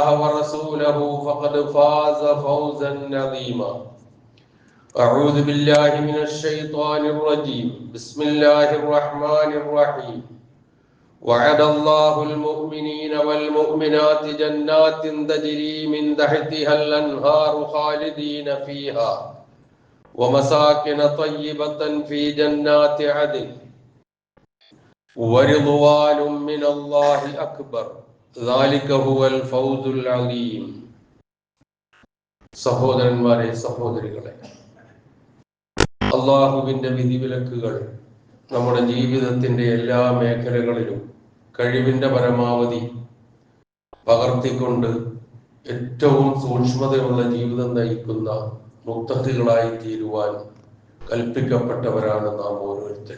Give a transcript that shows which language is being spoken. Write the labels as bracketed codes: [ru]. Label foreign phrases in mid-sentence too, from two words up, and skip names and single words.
[ar] ورسوله فقد فاز فوزا عظيما أعوذ بالله من الشيطان الرجيم بسم الله الرحمن الرحيم وعد الله المؤمنين والمؤمنات جنات تجري من تحتها الأنهار خالدين فيها ومساكن طيبة في جنات عدن ورضوان من الله أكبر ذلك هو الفوز العظيم [ml] സഹോദരന്മാരെ സഹോദരികളെ അല്ലാഹുവിന്റെ വിധിവിലക്കുകൾ നമ്മുടെ ജീവിതത്തിന്റെ എല്ലാ മേഖലകളിലും കഴിവിന്റെ പരമാവധി പകർത്തിക്കൊണ്ട് ഏറ്റവും സൂക്ഷ്മതയുള്ള ജീവിതം നയിക്കുന്ന മുത്തഖികളായി തീരുവാൻ കൽപ്പിക്കപ്പെട്ടവരാണ് നാം ഓരോരുത്തരും.